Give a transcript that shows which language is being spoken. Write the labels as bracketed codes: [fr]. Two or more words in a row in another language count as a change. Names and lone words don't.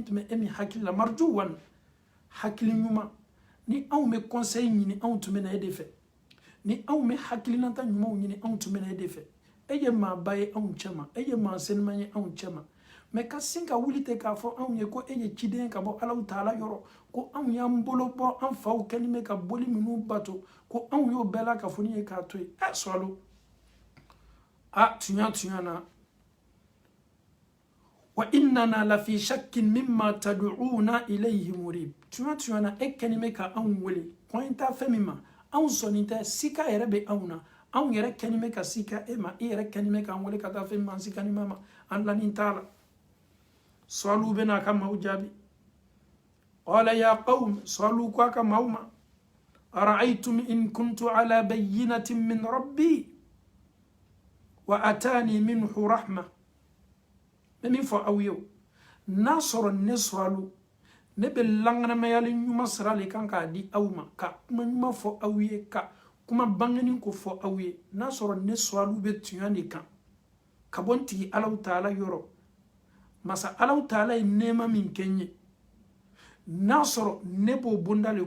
[bm] tun bɛ e min hakili la marjuwan hakili ɲuman ni anw bɛ conseil ɲini anw tun bɛ na e de fɛ ni anw bɛ hakilinata ɲumanw ɲini anw tun bɛ na e de fɛ e ye maa ba ye anw cɛma e ye maa senuman ye anw cɛma mɛ ka sin ka wuli ten k'a fɔ anw ye ko e ye ciden ye ka bɔ Allahu Taala yɔrɔ ko anw y'an bolo bɔ an faw kɛlen bɛ ka boli minnu bato ko anw y'o bɛɛ la kafoni ye k'a to yen sɔwalu tuɲa na [ar] وإننا لفي شك مما تدعونا إليه مريب [bm] tuɲa na e kɛni bɛ ka anw wele kɔn t'a fɛn min ma anw sɔnni tɛ sika yɛrɛ bɛ anw na anw yɛrɛ kɛni bɛ ka sika e ma e yɛrɛ kɛni bɛ k'an wele ka taa fɛn min ma an sikani ma an lanin t'a la sɔwalu bɛ n'a ka maaw jaabi [ar] قال يا قوم [bm] sɔwalu ko a ka maaw ma [ar] أرأيتم إن كنت على بينة من ربي وآتاني منه رحمة [bm] bɛ min fɔ aw ye n'a sɔrɔ ne sɔwalu ne bɛ langanamɛyali ɲuman sira le kan k'a di aw ma ka kuma ɲuman fɔ aw ye ka kuma bangeni ko fɔ aw ye n'a sɔrɔ ne sɔwalu bɛ tuɲa de kan ka bɔ n tigi Allahu Taala yɔrɔ masa Allahu Taala ye nɛɛma min kɛ n ye n'a sɔrɔ ne b'o bonda le